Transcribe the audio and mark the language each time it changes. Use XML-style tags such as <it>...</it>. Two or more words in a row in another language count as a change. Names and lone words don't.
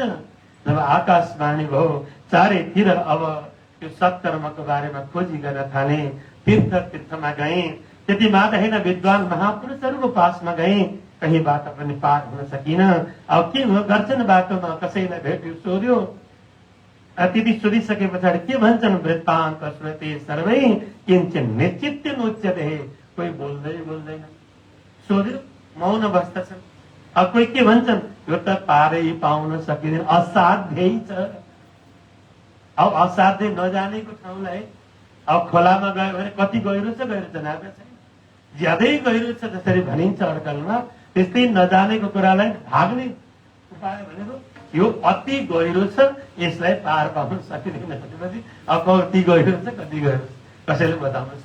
<ne>जब आकाशवाणी भयो चारैतिर अब त्यो सत्कर्मको बारेमा खोजी गर्न थाले, तीर्थमा गए, त्यति मात्र होइन विद्वान महापुरुषहरूको पासमा गए, कहीँबाट पनि पार हुन सकिन। अब के हो गर्छन् बाटोमा, कसैलाई भेट्यो सोध्यो, त्यति सोधिसके पछाडि के भन्छन्,</ne> <sa>वृत्तान्त श्रुते सर्वै किञ्चिन् निश्चित्य नोच्यते,</sa> <ne>कोही बोल्दै बोल्दैन, सोध्यो मौन बस्दछन्। अब कोही के भन्छन्, यो त पारै पाउन सकिँदैन, असाध्यै छ। अब असाध्यै नजानेको ठाउँलाई अब खोलामा गयो भने कति गहिरो छ, गहिरो छ नापे छैन, ज्यादै गहिरो छ जसरी भनिन्छ अड्कलमा, त्यस्तै नजानेको कुरालाई भाग्ने उपाय भनेको यो अति गहिरो छ, यसलाई पार पाउन सकिँदैन भनेपछि अब कति गहिरो छ कति गहिरो छ कसैले बताउनु छैन।</ne>